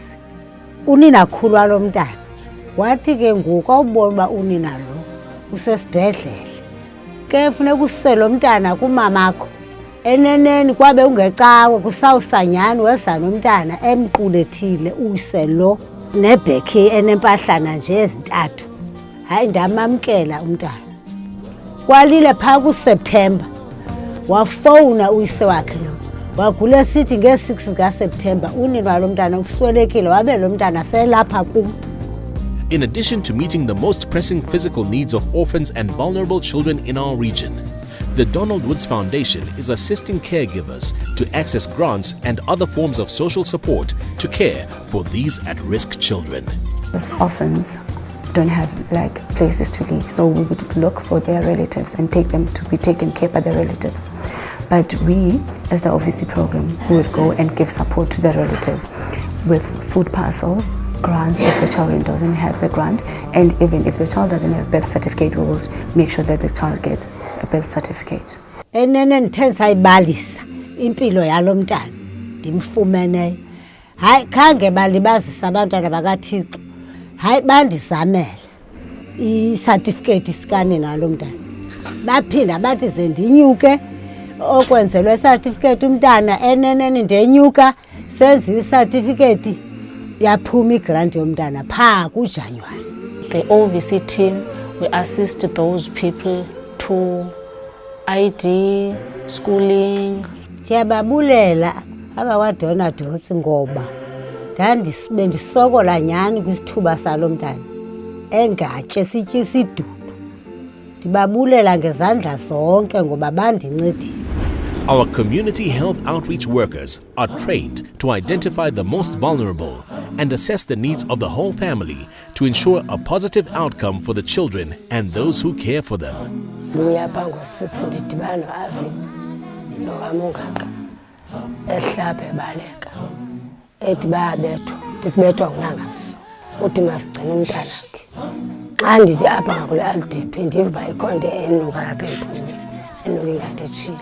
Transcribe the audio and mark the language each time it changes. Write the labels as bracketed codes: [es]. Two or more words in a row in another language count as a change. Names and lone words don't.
[xh] Unina khulwa lo mntana wathi ke ngoku awubona uba unina lo usesibhedlele ke funeka usise lo mntana kumamakho eneneni kwabe ungecawe kusawusanyani weza nomntana emqulethile uyise lo nebhekhi enempahlana nje ezintathu. Hayi ndamamkela umntana. Kwalile phaa kuSeptember wafowuna uyise wakhe lo wagula sithi nge-6 kaSeptember unina walo mntana uswelekile wabe lo mntana selapha kum. [en] In addition to meeting the most pressing physical needs of orphans and vulnerable children in our region, the Donald Woods Foundation is assisting caregivers to access grants and other forms of social support to care for these at-risk children. These orphans don't have places to live, so we would look for their relatives and take them to be taken care by their relatives. But we, as the OVC program, would go and give support to the relative with food parcels, grants if the child doesn't have the grant, and even if the child doesn't have a birth certificate, we will make sure that the child gets a birth certificate. [xh] Enene ndithe sayibalisa impilo yalo mntana ndimfumeneyo. Hayi khange balibazisa abantwana bakaThixo. Hayi bandizamele i-certificate sikanina lo mntana. Baphinda bathi ze ndinyuke okwenzelwe certificate umntana eneneni ndenyuka senziwe certificate yaphuma igrant yomntana phaa kuJanuwari. [en] The OVC team, we assist those people to ID, schooling. [xh] Siyababulela abakwaDonald's ngoba bendisokola nyani kwisithuba salo mntana engatye sitye isidudu. Ndibabulela ngezandla zonke ngoba bandincedile. [en] Our community health outreach workers are trained to identify the most vulnerable and assess the needs of the whole family to ensure a positive outcome for the children and those who care for them. [xh] Ngiyapha ngo-6 ndidibana no-Avi nokamungaka ehlapha ebaleka ethi bayabethwa ndisibethwa ngunangamso uthi masigcine umntanakhe. Xa ndithi apha ngakule LDP ndiva ikhonto enuka apha empumeni enuka ingathi etshile.